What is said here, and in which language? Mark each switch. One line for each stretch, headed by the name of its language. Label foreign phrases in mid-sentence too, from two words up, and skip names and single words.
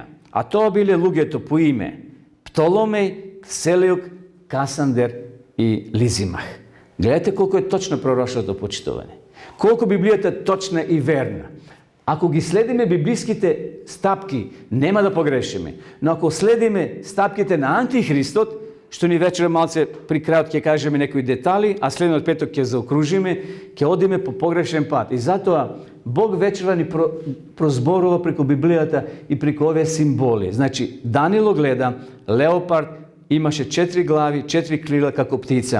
Macedonian: А тоа биле луѓето по име Птоломеј, Селеук, Касандер и Лизимах. Гледате колку е точно пророчното почитување. Колку Библијата е точна и верна. Ако ги следиме библиските стапки, нема да погрешиме. Но ако следиме стапките на Антихристот, што ни вечера малце при крају ќе кажеме некои детали, а следниот петок ќе заокружиме, ќе одиме по погрешен пат. И затоа Бог вечера ни прозборува преку Библијата и преку овие символи. Значи, Данило гледа леопард, имаше 4 глави, 4 крила како птица.